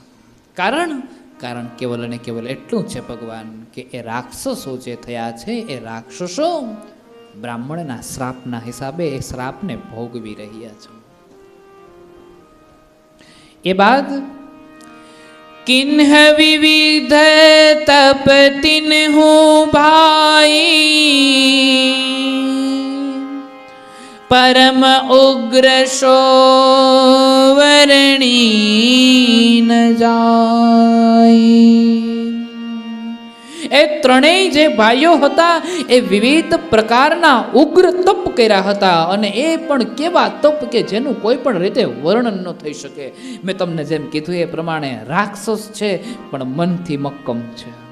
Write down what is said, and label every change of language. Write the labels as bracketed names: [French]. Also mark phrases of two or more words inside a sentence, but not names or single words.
[Gujarati] કારણ કેવલ અને કેવલ એટલું છે ભગવાન કે એ રાક્ષસો જે થયા છે એ રાક્ષસો બ્રાહ્મણના શ્રાપના હિસાબે એ શ્રાપને ભોગવી રહ્યા છે. એ બાદ [Awadhi] किन्ह विविध तप तिन्हु भाई, परम उग्र सोवरणी न जाय। [Gujarati] એ ત્રણેય જે ભાઈઓ હતા એ વિવિધ પ્રકારના ઉગ્ર તપ કર્યા હતા, અને એ પણ કેવા તપ કે જેનું કોઈ પણ રીતે વર્ણન ન થઈ શકે. મેં તમને જેમ કીધું એ પ્રમાણે રાક્ષસ છે પણ મનથી મક્કમ છે.